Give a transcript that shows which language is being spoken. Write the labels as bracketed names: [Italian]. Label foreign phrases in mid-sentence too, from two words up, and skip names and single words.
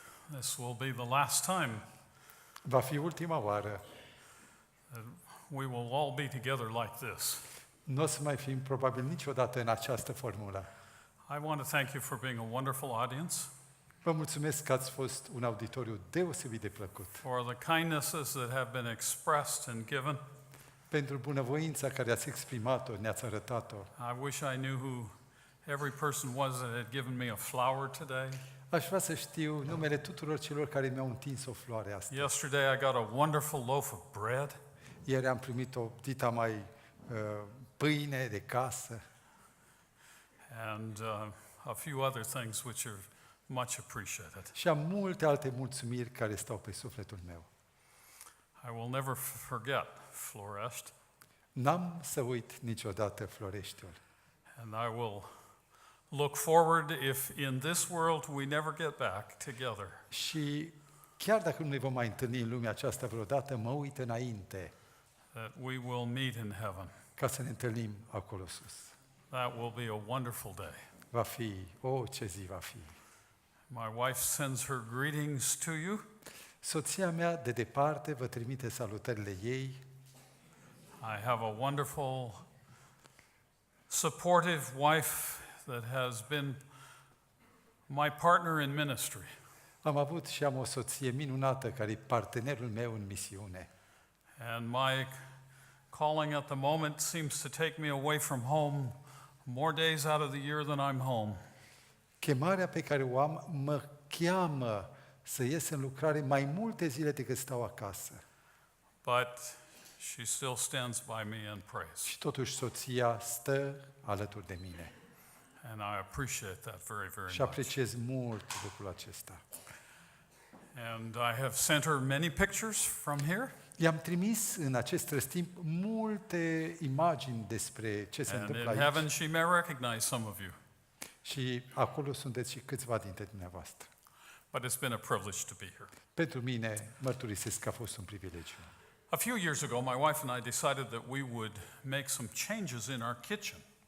[English] this will be the last time [Romanian] Va fi ultima oară. [English] that we will all be together like this. [Romanian] Nu o să mai fim probabil niciodată în această formulă. [English] I want to thank you for being a wonderful audience, [Romanian] Vă mulțumesc că ați fost un auditoriu deosebit de plăcut. [English] for the kindnesses that have been expressed and given. [Romanian] Pentru bunăvoința care ați exprimat-o, ne-ați arătat-o. [English] I wish I knew who every person was that had given me a flower today. [Romanian] Aș vrea să știu numele tuturor celor care mi-au întins o floare astăzi. [English] Yesterday I got a wonderful loaf of bread. [Romanian] Ieri am primit o dita mai pâine de casă [English] And a few other things which are much appreciated. [Romanian] și am multe alte mulțumiri care stau pe sufletul meu. [English] I will never forget Florest, [Romanian] N-am să uit niciodată Floreștiul. [English] and I will look forward if in this world we never get back together. [Romanian] Și chiar dacă nu ne vom mai întâlni în lumea aceasta vreodată, mă uit înainte [English] That we will meet in heaven. [Romanian] ca să ne întâlnim acolo sus. [English] That will be a wonderful day. [Romanian] Va fi, ce zi va fi. [English] My wife sends her greetings to you. [Romanian] Soția mea de departe vă trimite salutările ei. [English] I have a wonderful, supportive wife that has been my partner in ministry. [Romanian] Am avut și am o soție minunată care e partenerul meu în misiune. [English] And my calling at the moment seems to take me away from home more days out of the year than I'm home. [Romanian] Chemarea pe care o am mă cheamă să ies în lucrare mai multe zile decât stau acasă. [English] But she still stands by me and prays. [Romanian] Și totuși soția stă alături de mine. [English] And I appreciate that very, very [Romanian] Și [English] much. [Romanian] apreciez mult lucrul acesta. [English] And I have sent her many pictures from here. [Romanian] I-am trimis în acest răstimp multe imagini despre ce se [English] And [Romanian] întâmplă [English] in [Romanian] aici. [English] heaven she may recognize some of you. [Romanian] Și acolo sunteți și câțiva dintre dumneavoastră. [English] But it's been a privilege to be here. [Romanian] Pentru mine, mărturisesc că a fost un privilegiu. [English] A few years ago, my wife and I decided that we would make some changes in our kitchen.